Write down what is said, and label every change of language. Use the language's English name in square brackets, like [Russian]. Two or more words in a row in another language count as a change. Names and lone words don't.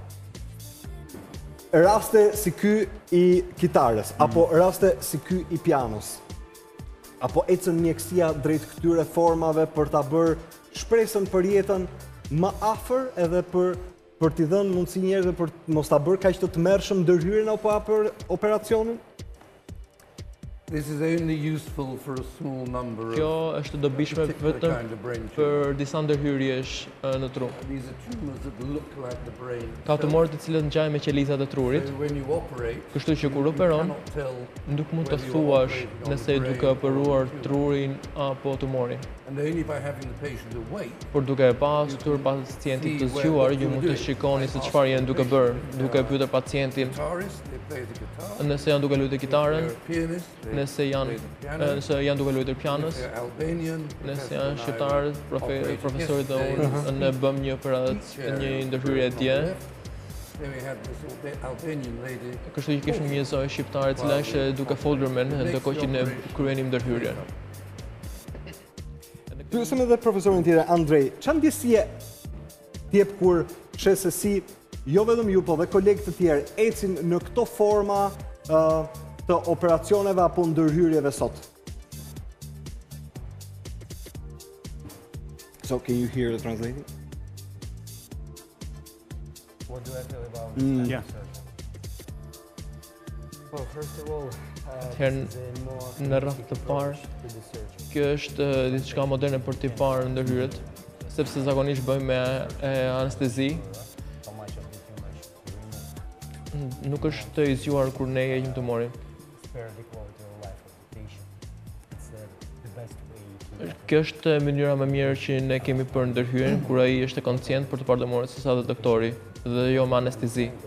[Albanian] Raste si ky i kitarës, apo raste si ky i pianos, apo ecën mjekësia drejt këtyre formave për ta bërë shpresën për jetën më afër edhe për t'i dhënë mundësi njerëzve për mos ta bërë kaq të tmerrshëm ndërhyrjen apo operacionin? [English] This is only useful for a small number of... [Albanian] Kjo është dobishme vetëm për disa ndërhyrjesh në tru. [English] These are tumors that look like the brain. [Albanian] Ka tumorë të cilët ngjajnë me qelizat e trurit. [English] So when you operate, [Albanian] kështu që kur operon, [English] cannot tell [Albanian] nuk mund të thuash nëse duke operuar trurin apo tumorin. [English] and only by having the patient awake. [Albanian] Por duke e pasur pacientin të zgjuar, ju mund të shikoni se çfarë janë duke bërë, duke pyetur pacientin [English] Guitarist, they play the guitar. [Albanian] nëse janë duke luajtur kitarën, [English] They're a pianist, they [Albanian] nëse janë duke luajtur pianos, [English] they're Albanian. [Albanian] nëse janë shqiptarë, profesorit dhe unë ne bëm një një ndërhyrje dje. [English] Then we had this Albanian lady. [Albanian] Kështu që kishim një zoj shqiptare cila ishte duke folur me ne ndërkohë që ne kryenim ndërhyrjen. Pyesëm edhe profesorin tjetër, Andrej, çfarë ndjesie t'jep kur sheh se si jo vetëm ju, po dhe kolegët të tjerë ecin në këto forma të operacioneve apo ndërhyrjeve sot? [English] So, can you hear the translating? What do I feel about Yeah. Well, first of all, [Albanian] Atëherë në rreth të parë, kjo është diçka moderne për t'i parë ndërhyrjet, sepse zakonisht bëjmë me anestezi. Nuk është të izjuar kur ne heqim tumorin. Kjo është mënyra më mirë që ne kemi për ndërhyrjen, kur ai është koncient për të parë tumorin sesa dhe doktori, dhe jo me anestezi.